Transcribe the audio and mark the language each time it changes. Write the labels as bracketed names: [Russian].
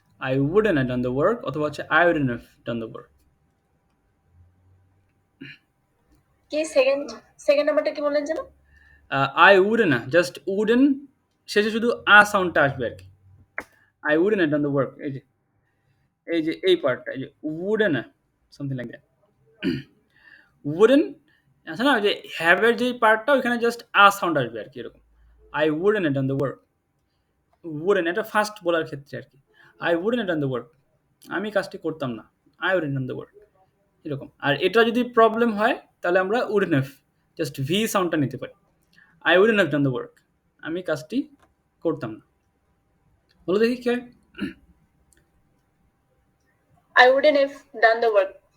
[English] I wouldn't have done the work [Bangla] অথবা হচ্ছে [English] I wouldn't have done the work. [Bangla] কি second second নাম্বারটা কি বললেন যেন? [English] I wouldn't have, just wouldn't [Bangla] শেষে শুধু সাউন্ডটা আসবে আর কি। [English] I wouldn't have done the work, [Bangla] এই যে এই পার্টটা, এই যে [English] wouldn't have, something like that. [Bangla] wouldn't আছে না, ওই যে have এর যে পার্টটা ওইখানে জাস্ট সাউন্ড আসবে আর কি, এরকম। [English] I wouldn't have done the work. [Bangla] wouldn't এটা ফার্স্ট বলার ক্ষেত্রে আর কি। [English] I wouldn't have done the work, [Bangla] আমি কাজটি করতাম না। [English] I wouldn't have done the work, এরকম। [Bangla] আর এটা যদি প্রবলেম হয় তাহলে আমরা [English] wouldn't have [Bangla] জাস্ট ভি সাউন্ডটা নিতে পারি। [English] I wouldn't have done the work, [Bangla] আমি কাজটি করতাম না। বলো দেখি কি হয়। [English] I wouldn't have done the work.